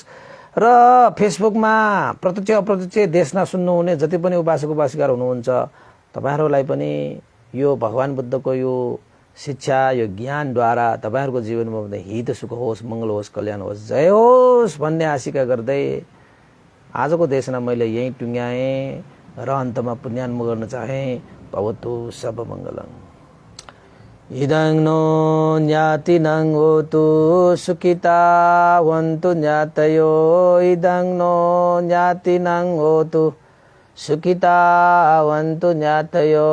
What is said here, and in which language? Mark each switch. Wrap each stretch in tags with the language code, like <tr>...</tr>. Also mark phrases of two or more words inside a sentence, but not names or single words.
<ne>र फेसबुकमा प्रत्यक्ष अप्रत्यक्ष देशना सुन्नुहुने जति पनि उपासक उपासिकाहरू हुनुहुन्छ तपाईँहरूलाई पनि यो भगवान बुद्धको यो शिक्षा, यो ज्ञानद्वारा तपाईँहरूको जीवनमा हित सुख होस्, मङ्गल होस्, कल्याण होस्, जय होस् भन्ने आशिका गर्दै आजको देशना मैले यही टुङ्ग्याएँ र अन्तमा पुण्यान्म गर्न चाहेँ।</ne> <pi>भवतु सब मङ्गलम्। इदं नो ज्ञातिनं होतु सुखिता वन्तु ज्ञातयो। इदं नो ज्ञातिनं होतु सुखिता वन्तु ज्ञातयो।</pi>